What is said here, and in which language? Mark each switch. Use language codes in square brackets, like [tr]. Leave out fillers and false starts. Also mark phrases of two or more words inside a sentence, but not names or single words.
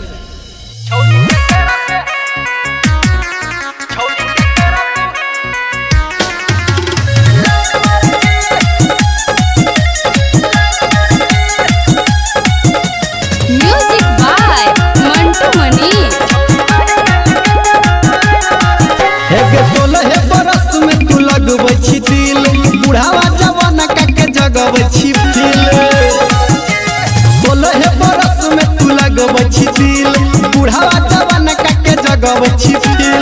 [en] Music by Mantu Mani. [mai] हे 16 बरस में तू लगबै छी दिल बुढ़ावा जवान के जगबै छी दिल 16 बरस में तू लगबै छी दिल बुढ़ावा जवान के जगबै छी दिल।